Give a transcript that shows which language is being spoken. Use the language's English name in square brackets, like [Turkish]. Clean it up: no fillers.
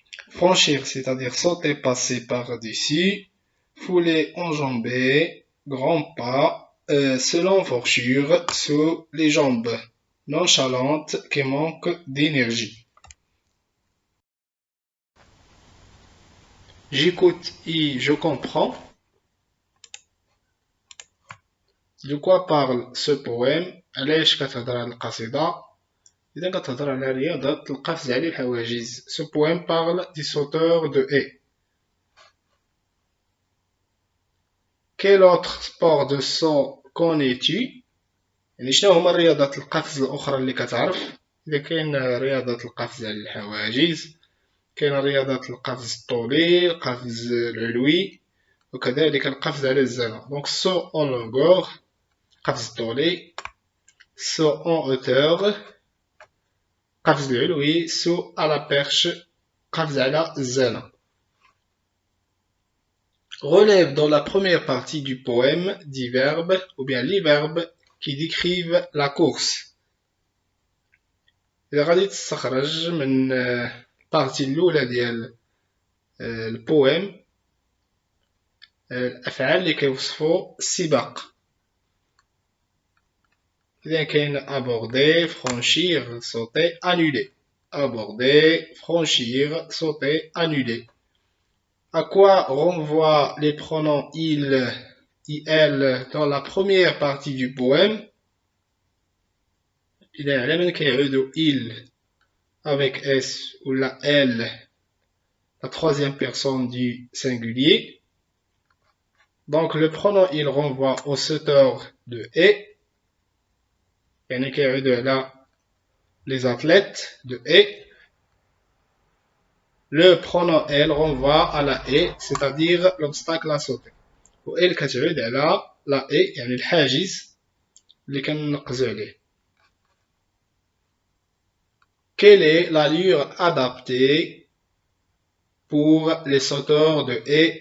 [French] Franchir, c'est-à-dire sauter, passer par-dessus, fouler, enjamber, grand pas, selon forchure, sous les jambes. Nonchalante qui manque d'énergie. J'écoute et je comprends. De quoi parle ce poème؟ [Arabic] علاش كتهضر هاد القصيدة؟ إذا كتهضر على رياضة القفز على الحواجز. [French] Ce poème parle des sauteurs de haies. Quel autre sport de saut connais-tu؟ [Arabic] يعني شنو هما رياضات القفز الأخرى اللي كتعرف؟ إذا كاين رياضة القفز على الحواجز، كاين رياضة القفز الطولي، القفز العلوي، وكذلك القفز على الزنة. [French] Donc saut en longueur، [Arabic] قفز الطولي، [French] saut en hauteur، [Arabic] قفز العلوي، [French] saut à la perche، [Arabic] قفز على الزنة. [French] Relève dans la première partie du poème 10 verbes ou bien les verbes qui décrivent la course. [Arabic] إذا غادي تستخرج من البارتي الأولى ديال البويم الأفعال اللي كيوصفوا السباق. إذا كاين [French] aborder, franchir, sauter, annuler. Aborder, franchir, sauter, annuler. À quoi renvoient les pronoms il et elle dans la première partie du poème? Il est [Arabic] على من كيعودو [French] il avec s ou la elle, la troisième personne du singulier. Donc le pronom il renvoie au sauteur de haies. [Arabic] يعني كيعودو على [French] les athlètes de haies. Le pronom elle renvoie à la haie, c'est-à-dire l'obstacle à sauter. [Arabic] و elle كتعود على [French] la haie [Arabic] يعني الحاجز اللي كنقزو عليه. [French] Quelle est l'allure adaptée pour les sauteurs de haies?